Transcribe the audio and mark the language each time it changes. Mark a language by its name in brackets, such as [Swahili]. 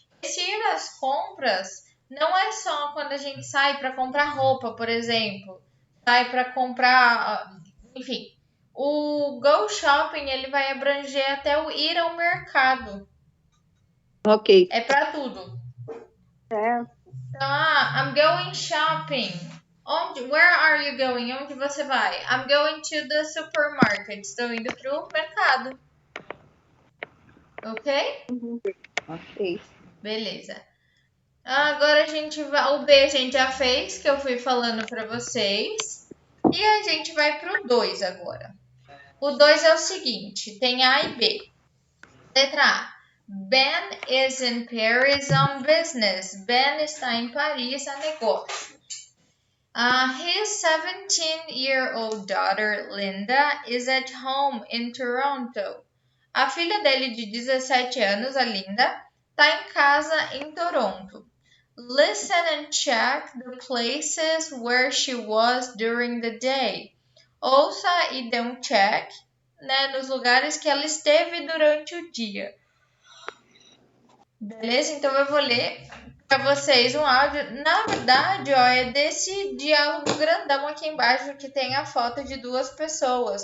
[Portuguese] Esse ir às compras não é só quando a gente sai para comprar roupa, por exemplo. Sai para comprar, enfim. O [English] go shopping, [Portuguese] ele vai abranger até o ir ao mercado. Ok. É para tudo. Certo. Então, [English] I'm going shopping. Where are you going? [Portuguese] Onde você vai? [English] I'm going to the supermarket. [Portuguese] Estou indo pro mercado. Ok? Ok. Beleza. Agora a gente vai... O B a gente já fez, que eu fui falando para vocês. E a gente vai pro 2 agora. O 2 é o seguinte, tem A e B. Letra A. [English] Ben is in Paris on business. [Portuguese] Ben está em Paris a negócio. [English] His 17-year-old daughter, Linda, is at home in Toronto. [Portuguese] A filha dele de 17 anos, a Linda, está em casa em Toronto. [English] Listen and check the places where she was during the day. [Portuguese] Ouça e dê um check, né, nos lugares que ela esteve durante o dia. Beleza? Então eu vou ler para vocês um áudio. Na verdade, ó, é desse diálogo grandão aqui embaixo que tem a foto de duas pessoas.